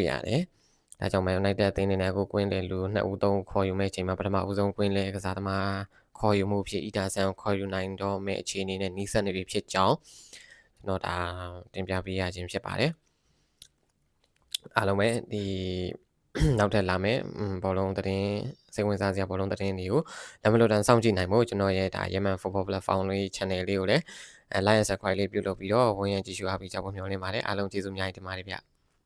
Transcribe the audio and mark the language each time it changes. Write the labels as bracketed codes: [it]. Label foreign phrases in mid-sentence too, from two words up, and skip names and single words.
[my] ရတယ်ဒါကြောင့် Man United အသင်းအနေနဲ့အခုကွင်းလေလူ2ဦး3ဦးခေါ်ယူမဲ့အချိန်မှာပထမဦးဆုံးကွင်းလေကစားသမားခေါ်ယူမှုဖြစ် Ederson ကိုခေါ်ယူနိုင်တော့မဲ့အခြေအနေနဲ့နှီးစပ်နေပြီဖြစ်ကြောင်းကျွန်တော်ဒါတင်ပြပေးရခြင်းဖြစ်ပါတယ်အားလုံးပဲဒီ နောက်ထပ်လာမယ်ဘောလုံးသတင်းစိတ်ဝင်စားစရာဘောလုံးသတင်းတွေကိုလက်မလွတ်တမ်းစောင့်ကြည့်နိုင်ဖို့ကျွန်တော်ရဲ့ဒါ Yemen Football Platform လေး channel လေးကိုလည်း [en] like and subscribe [my] လေးပြုလုပ်ပြီးတော့ဝင်ရကြည့်ရှုအားပေးကြဖို့မျှော်လင့်ပါတယ်အားလုံးကျေးဇူးအများကြီးတင်ပါတယ်ဗျ